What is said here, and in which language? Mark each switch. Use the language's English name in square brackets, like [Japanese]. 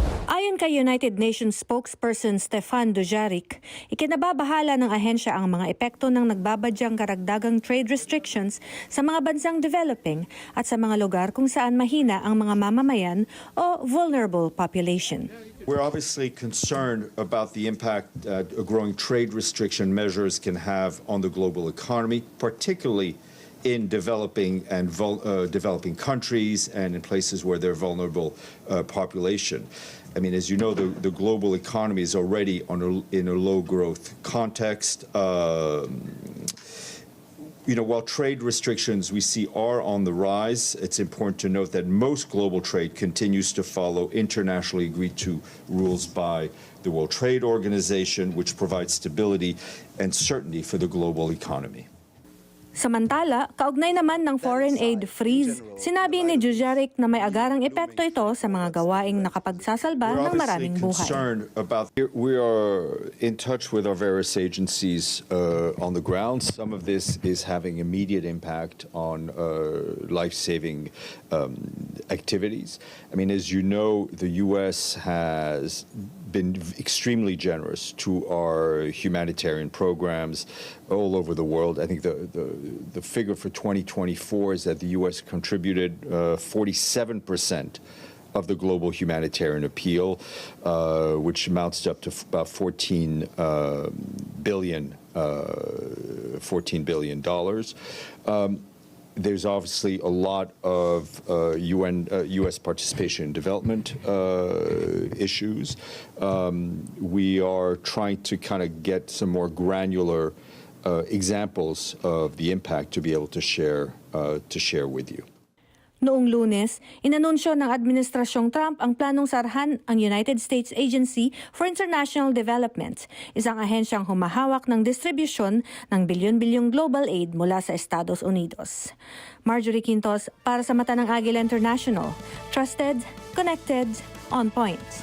[Filipino] Ayon kay United Nations spokesperson Stefan Dujarric, ikinababahala ng ahensya ang mga epekto ng nagbabadyang karagdagang trade restrictions sa mga bansang developing at sa mga lugar kung saan mahina ang mga mamamayan o vulnerable population. [English] We're obviously concerned about the impact growing trade restriction measures can have on the global economy, particularly in developing and developing countries and in places where there are vulnerable population. I mean, as you know, the global economy is already in a low growth context. While trade restrictions we see are on the rise, it's important to note that most global trade continues to follow internationally agreed to rules by the World Trade Organization, which provides stability and certainty for the global economy. Samantala, kaugnay naman ng foreign aid freeze, sinabi ni Dujarric na may agarang epekto ito sa mga gawaing nakapagsasalba ng maraming buhay. We are in touch with our various agencies on the ground. Some of this is having immediate impact on life-saving activities. I mean, as you know, the U.S. has been extremely generous to our humanitarian programs all over the world. I think the figure for 2024 is that the U.S. contributed 47% of the global humanitarian appeal, which amounts up to about $14 billion. There's obviously a lot of U.S. participation in development issues. We are trying to kind of get some more granular examples of the impact to be able to share with you. [Filipino] Noong Lunes, inanunsyo ng Administrasyong Trump ang planong sarhan ang United States Agency for International Development, isang ahensyang humahawak ng distribusyon ng bilyon-bilyong global aid mula sa Estados Unidos. Marjorie Quintos para sa Mata ng Agila International. [English] Trusted, connected, on point.